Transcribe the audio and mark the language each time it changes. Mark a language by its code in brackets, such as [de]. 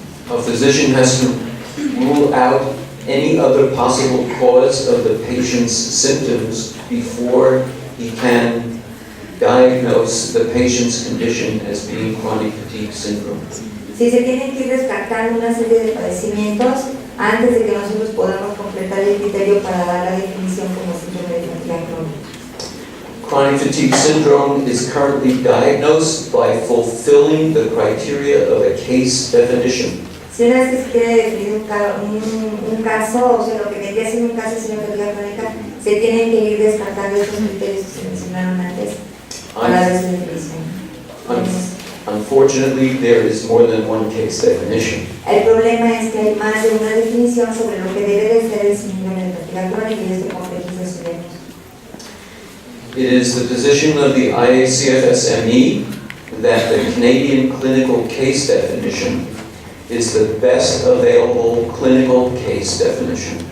[en] A physician has to rule out any other possible cause of the patient's symptoms before he can diagnose the patient's condition as being chronic fatigue syndrome. [es] Si se tienen que ir descartando una serie de padecimientos antes de que nosotros podamos completar el criterio para dar la definición como síndrome de fatiga crónica. [en] Chronic fatigue syndrome is currently diagnosed by fulfilling the criteria of a case definition. [es] Si una vez que se quiere definir un caso, o sea, lo que vendría siendo un caso de síndrome de fatiga crónica, se tienen que ir descartando estos criterios que se mencionaron antes para dar su definición. [en] Unfortunately, there is more than one case definition. [es] El problema es que hay más de una definición sobre lo que debe de ser el síndrome de fatiga crónica y esto complejiza su diagnóstico. [en] It is the position of the IACFS ME that the Canadian clinical case definition is the best available clinical case definition.